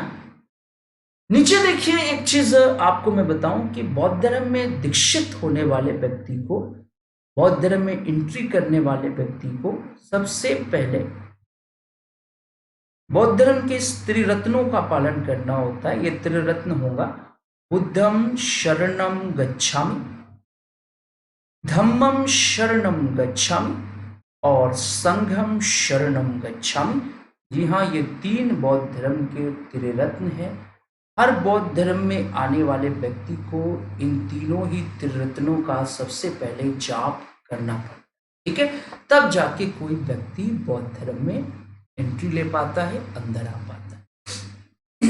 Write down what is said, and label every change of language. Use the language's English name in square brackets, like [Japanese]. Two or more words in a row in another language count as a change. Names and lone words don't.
[Hindi] नीचे देखिए, एक चीज आपको मैं बताऊं कि बौद्ध धर्म में दीक्षित होने वाले व्यक्ति को, बौद्ध धर्म में एंट्री करने वाले व्यक्ति को सबसे पहले बौद्ध धर्म के इस त्रिरत्नों का पालन करना होता है। ये त्रिरत्न होगा, [Pali] बुद्धम शरणम गच्छामि, धम्मम शरणम गच्छामि और संघम शरणम गच्छामि। [Hindi] जी हाँ, ये 3 बौद्ध धर्म के त्रिरत्न हैं। हर बौद्ध धर्म में आने वाले व्यक्ति को इन तीनों ही त्रिरत्नों का सबसे पहले जाप करना पड़ता है। ठीक है, तब जाके कोई व्यक्ति बौद्ध धर्म में एंट्री ले पाता है, अंदर आ पाता है।